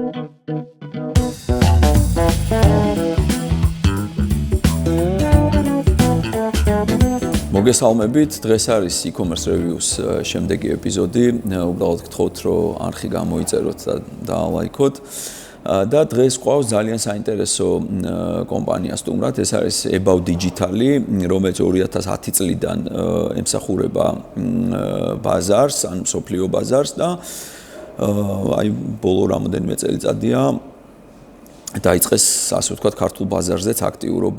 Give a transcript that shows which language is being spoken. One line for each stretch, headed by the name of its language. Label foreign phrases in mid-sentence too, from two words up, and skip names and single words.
Georgian: მოგესალმებით, დღეს არის
English: e-commerce reviews
Georgian: შემდეგი ეპიზოდი. უბრალოდ გთხოვთ, რომ არხი გამოიწეროთ და დაალაიქოთ. და დღეს ყავს ძალიან საინტერესო კომპანია სტუმრად, ეს არის About Digital-ი, რომელიც 2010 წლიდან ემსახურება ბაზარს, ან მსოფლიო ბაზარს და აი ბოლო რამოდენიმე წელიწადია დაიწყეს, ასე ვთქვათ, ქართულ ბაზარზეც აქტიურობა.